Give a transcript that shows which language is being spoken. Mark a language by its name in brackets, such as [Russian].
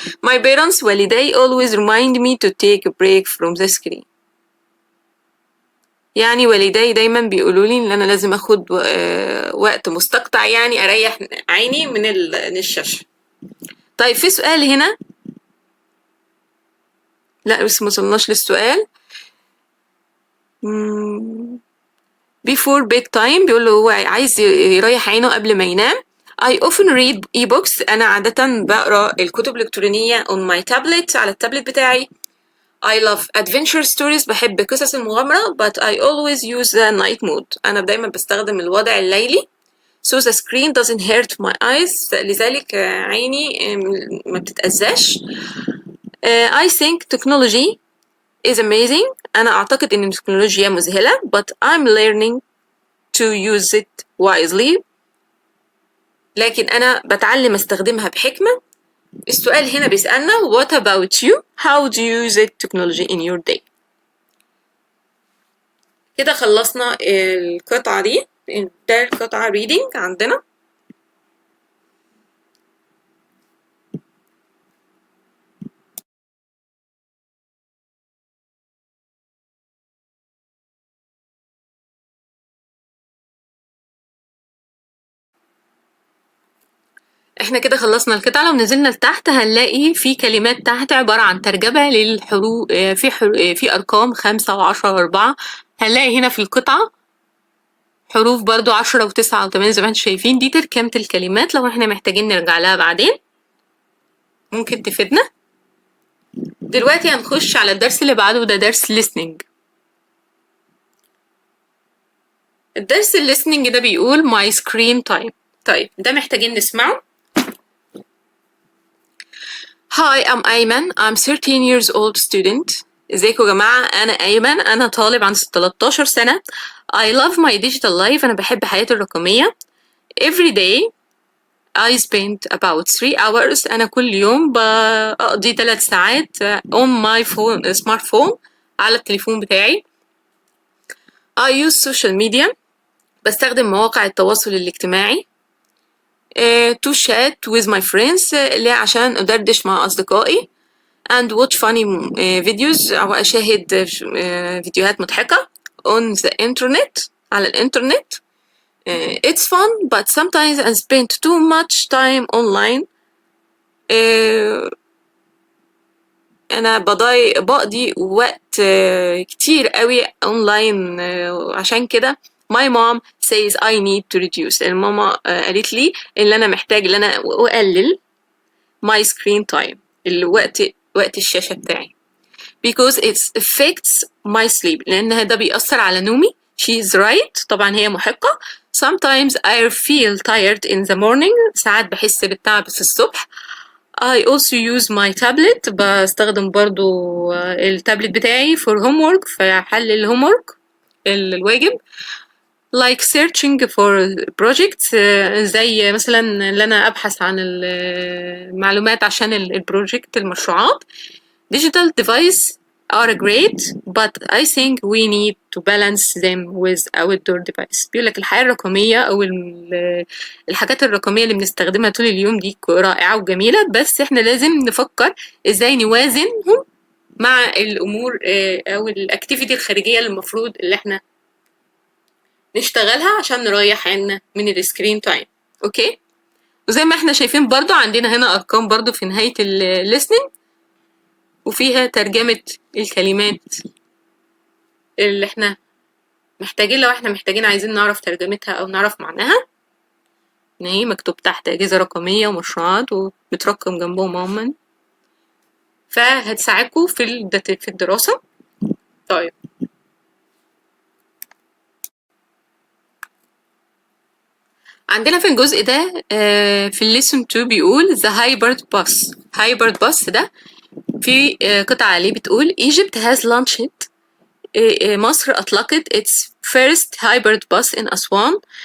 [English] My parents [Arabic] والدي [English] always remind me to take a break from the screen. [Arabic] يعني والدي دايما بيقولوا لي ان انا لازم اخد وقت مستقطع، يعني اريح عيني من الشاشة. طيب في سؤال هنا، لا بس موصلناش للسؤال. [English] before bedtime [Arabic] بيقول له هو عايز يريح عينه قبل ما ينام. [English] I often read e-books. [Arabic] أنا عادة بقرأ الكتب الإلكترونية [English] on my tablet [Arabic] على التابلت بتاعي. [English] I love adventure stories. [Arabic] بحب قصص المغامرة [English] but I always use the night mode. [Arabic] أنا دايما بستخدم الوضع الليلي. [English] So the screen doesn't hurt my eyes. [Arabic] لذلك عيني ما بتتأذاش. [English] I think technology is amazing. [Arabic] أنا أعتقد إن التكنولوجيا مذهلة [English] but I'm learning to use it wisely. [Arabic] لكن أنا بتعلم أستخدمها بحكمة. السؤال هنا بيسألنا [English] what about you? How do you use technology in your day? [Arabic] كده خلصنا القطعة دي. ده القطعة reading عندنا. احنا كده خلصنا القطعة. لو نزلنا لتحت هنلاقي في كلمات تحت عبارة عن ترجمة للحروف. في أرقام 5 و10 و4. هنلاقي هنا في القطعة حروف برضو 10 و9 و8 زي ما انتم شايفين. دي تركيبة الكلمات لو احنا محتاجين نرجع لها بعدين ممكن تفيدنا. دلوقتي هنخش على الدرس اللي بعده، وده درس listening. الدرس [English] listening [Arabic] ده بيقول [English] my screen time. [Arabic] طيب ده محتاجين نسمعه. [English] Hi, I'm Ayman. I'm 13 years old student. [Arabic] ازيكم يا جماعة؟ أنا أيمن، أنا طالب عندي 13 سنة. [English] I love my digital life. [Arabic] أنا بحب حياتي الرقمية. [English] Every day I spend about 3 hours. [Arabic] أنا كل يوم بقضي 3 ساعات [English] on my phone smartphone [Arabic] على التليفون بتاعي. [English] I use social media. [Arabic] بستخدم مواقع التواصل الاجتماعي [English] to chat with my friends [Arabic] اللي عشان أدردش مع أصدقائي [English] and watch funny videos [Arabic] أو أشاهد فيديوهات مضحكة [English] on the internet [Arabic] على الإنترنت. [English] It's fun but sometimes I spend too much time online. [Arabic] أنا بقضي وقت كتير قوي أونلاين. عشان كده [English] my mom says I need to reduce. [Arabic] الماما قالت لي إن أنا محتاج إن أنا أقلل [English] my screen time [Arabic] وقت الشاشة بتاعي [English] because it affects my sleep [Arabic] لأن ده بيأثر على نومي. [English] She is right. [Arabic] طبعا هي محقة. [English] Sometimes I feel tired in the morning. [Arabic] ساعات بحس بالتعب في الصبح. [English] I also use my tablet. [Arabic] بستخدم برضو التابلت بتاعي [English] for homework [Arabic] في حل الهومورك الواجب [English] like searching for projects. [Arabic] زي مثلا ان انا ابحث عن المعلومات عشان البروجكت المشروعات. [English] Digital devices are great but I think we need to balance them with outdoor device. [Arabic] بيقول لك الحياة الرقمية أو الحاجات الرقمية اللي بنستخدمها طول اليوم دي رائعة وجميلة، بس احنا لازم نفكر ازاي نوازنهم مع الأمور أو الأكتيفيتي الخارجية اللي المفروض اللي احنا نشتغلها عشان نريح عنا من السكرين تايم. اوكي، وزي ما احنا شايفين برضو عندنا هنا أرقام برضو في نهاية الليسننج وفيها ترجمة الكلمات اللي احنا محتاجين لو احنا محتاجين عايزين نعرف ترجمتها او نعرف معناها. ان هي مكتوب تحت اجهزة رقمية ومشروعات ومترقم جنبهم عموما، فهتساعدكم في الدراسة. طيب عندنا في الجزء ده في الليسون 2 بيقول [English] the hybrid bus. [Arabic] hybrid bus ده في قطعة عليه بتقول [English] Egypt has launched. [Arabic] مصر أطلقت [English] its first hybrid bus in Aswan.